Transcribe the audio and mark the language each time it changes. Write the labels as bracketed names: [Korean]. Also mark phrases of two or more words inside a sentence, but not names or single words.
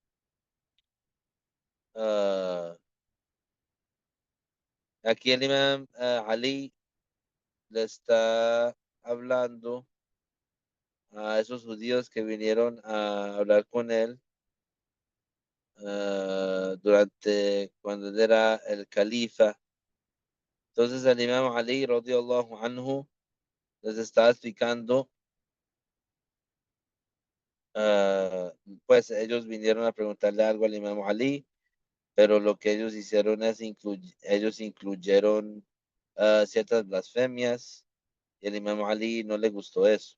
[Spanish] Ah, aquí el imam Ali le está hablando a esos judíos que vinieron a hablar con él durante cuando él era el califa. Entonces el imam Ali, [Arabic] رضي الله عنه, [Spanish] les está explicando, ah, pues ellos vinieron a preguntarle algo al imam Ali, pero lo que ellos hicieron es ellos incluyeron ciertas blasfemias y el imam Ali no le gustó eso.